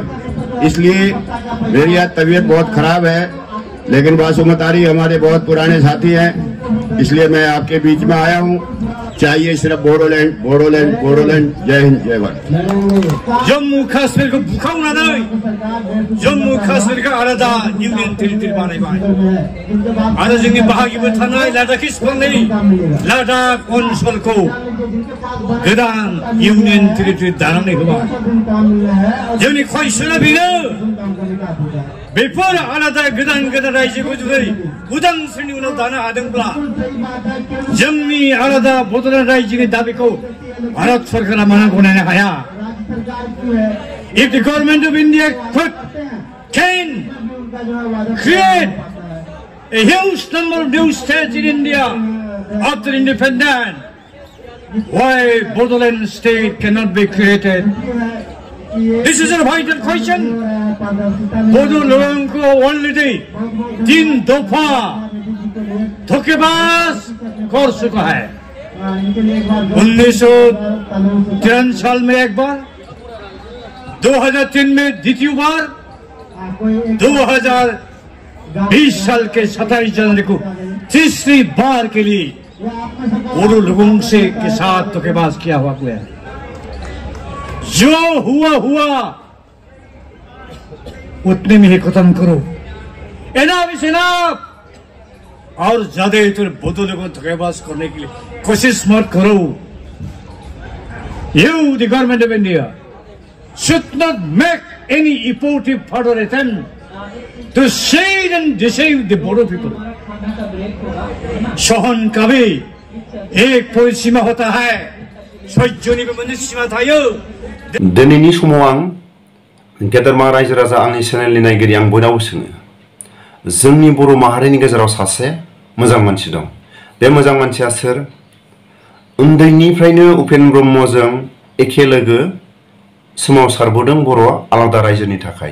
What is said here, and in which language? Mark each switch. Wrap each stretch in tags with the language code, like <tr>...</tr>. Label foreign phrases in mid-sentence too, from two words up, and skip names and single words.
<hi>इसलिए मेरी आज तबीयत बहुत खराब है, लेकिन बासु मतारी हमारे बहुत पुराने साथी हैं, इसलिए मैं आपके बीच में आया हूँ। चाहिए सिर्फ बोडोलैंड, बोडोलैंड, बोडोलैंड। जय हिंद, जय भारत।</hi> <brx>जम्मू काश्मीर को बुखावनानै जम्मू काश्मीर का आलादा</brx> <en>union territory</en> <brx>बानायबाय आरो जोंनि बाहागिबो थानाय लादाखिसफोरनि लादाख ओनसोलखौ गोदान</brx> <en>union territory</en> <brx>दानानै होबाय। जोंनि क्वेश्चना बेनो, बेफोर आलादा गोदान गोदान रायजोखौ जुदि उदांस्रिनि उनाव दानो हादोंब्ला जोंनि आलादा बड'लेण्ड रायजोनि दाबिखौ भारत सरकारा मानो गनायनो हाया?</brx> <en>If the government of India can create a huge number of new states in India after independence, why Bodoland state cannot be created? This is a vital question.</en> <hi>बोडोलैंड को ऑलरेडी 3 दफा धोखेबाज कर चुका है। 1953 साल में एक बार, 2003 में द्वितीय बार, 2020 साल के 27 जनवरी को तीसरी बार के लिए बोरो लोगों से के साथ धोखेबाज किया हुआ है। जो हुआ उतने में ही खत्म करो।</hi> <en>Enough is enough.</en> <hi>और ज्यादा इधर बोतलों को धोखेबाज करने के लिए कोशिश मत करो।</hi> <en>You, the government of India, should not make any effective further attempt to shade and deceive the Bodo people.</en> <hi>सहन का भी एक कोई सीमा होता है।</hi> <brx>सह्यनिबो मोनसे सीमा थायो। दिनैनि समाव आं गेदेरमा रायजो राजा आंनि चेनेलनि नायगिरि आं बयनावबो सोङो, जोंनि बर' माहारिनि गेजेराव सासे मोजां मानसि दं। बे मोजां मानसिया सोर? उन्दैनिफ्रायनो उपेन्द्र ब्रह्मजों एखे लोगो सोमावसारबोदों बर' आलादा रायजोनि थाखाय।</brx>